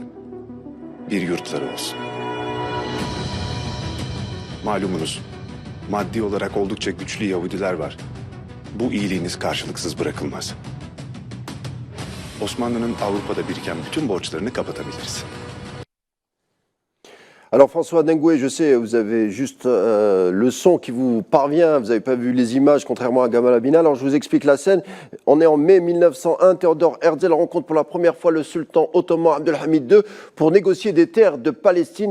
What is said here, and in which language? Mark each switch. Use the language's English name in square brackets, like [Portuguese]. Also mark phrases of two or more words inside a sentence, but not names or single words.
[Turkish] Bir yurtları olsun. Malumunuz, maddi olarak oldukça güçlü Yahudiler var. Bu iyiliğiniz karşılıksız bırakılmaz. Osmanlı'nın Avrupa'da biriken bütün borçlarını kapatabiliriz. [French] Alors François Dengoué, je sais, vous avez juste le son qui vous parvient, vous n'avez pas vu les images, contrairement à Gamal Abina. Alors je vous explique la scène. On est en mai 1901, Theodor Herzl rencontre pour la première fois le sultan ottoman Abdülhamid II pour négocier des terres de Palestine.